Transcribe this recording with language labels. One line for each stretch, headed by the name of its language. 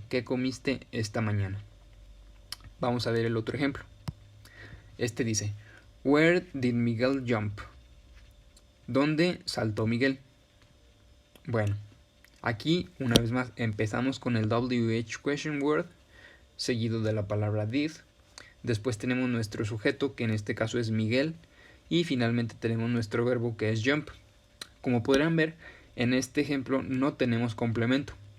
Spanish: ¿Qué comiste esta mañana? Vamos a ver el otro ejemplo. Este dice,
English: where did Miguel jump?
Spanish: ¿Dónde saltó Miguel? Bueno, aquí una vez más empezamos con el WH question word, seguido de la palabra did. Después tenemos nuestro sujeto, que en este caso es Miguel. Y finalmente tenemos nuestro verbo, que es jump. Como podrán ver, en este ejemplo no tenemos complemento.